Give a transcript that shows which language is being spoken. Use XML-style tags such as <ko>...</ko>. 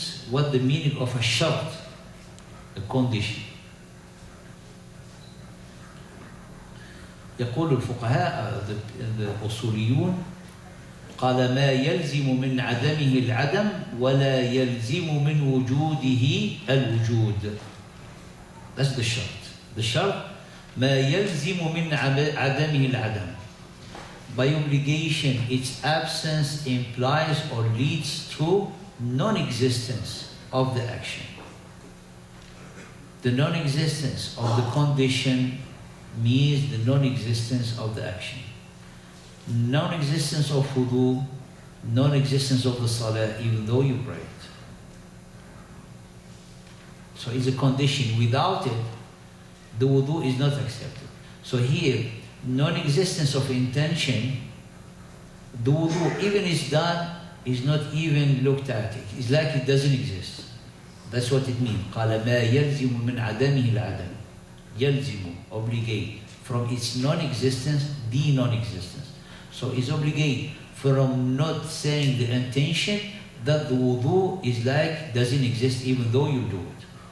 <en>What the meaning of a shart, a condition.</en> <ar>يقول الفقهاء الأصوليون قال ما يلزم من عدمه العدم ولا يلزم من وجوده الوجود.</ar> <en>That's the shart.</en> <ar>The shart ما يلزم من عدمه العدم.</ar> <en>By obligation, its absence implies or leads to non-existence of the action. The non-existence of the condition means the non-existence of the action. Non-existence of wudu, non-existence of the salah, even though you prayed. So it's a condition. Without it, the wudu is not accepted. So here, non-existence of intention, the wudu, even is done, is not even looked at. It's like it doesn't exist. That's what it means.</en> <ar>قال ما يلزم من عدمه العدم.</ar> <en>يلزم, obligate, from its non-existence, the non-existence. So it's obligate from not saying the intention that the wudu is like doesn't exist even though you do it.</en>